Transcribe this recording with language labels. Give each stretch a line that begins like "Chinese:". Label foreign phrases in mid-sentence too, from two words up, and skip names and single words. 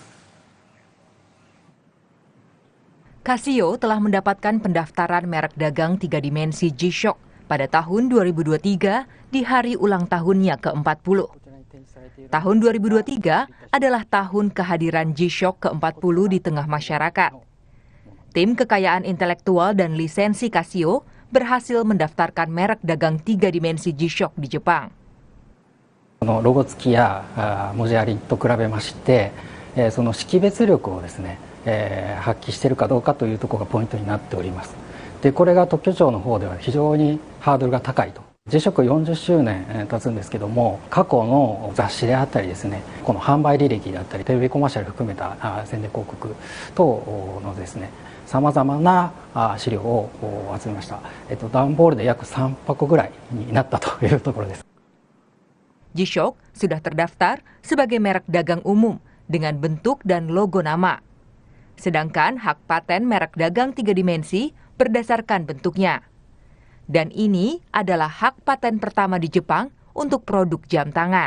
Indonesian: Casio telah mendapatkan pendaftaran merek dagang 3 dimensi G-Shock pada tahun 2023 di hari ulang tahunnya ke-40. Tahun 2023 adalah tahun kehadiran G-Shock ke-40 di tengah masyarakat. Tim Kekayaan Intelektual dan Lisensi Casio berhasil mendaftarkan merek dagang 3 dimensi G-Shock di Jepang.
Japanese: ロゴ付きや文字ありと比べまして、その識別力をですね、発揮しているかどうかというところがポイントになっております。で、これが特許庁の方では非常にハードルが高いと。G-SHOCK 40周年経つんですけども、過去の雑誌であったりですね、この販売履歴であったりテレビコマーシャル含めた宣伝広告等のですね、さまざまな資料を集めました。段ボールで約3箱ぐらいになったというところです。
Indonesian: G-SHOCK sudah terdaftar sebagai merek dagang umum dengan bentuk dan logo nama. Sedangkan hak paten merek dagang 3 dimensi berdasarkan bentuknya. Dan ini adalah hak paten pertama di Jepang untuk produk jam tangan.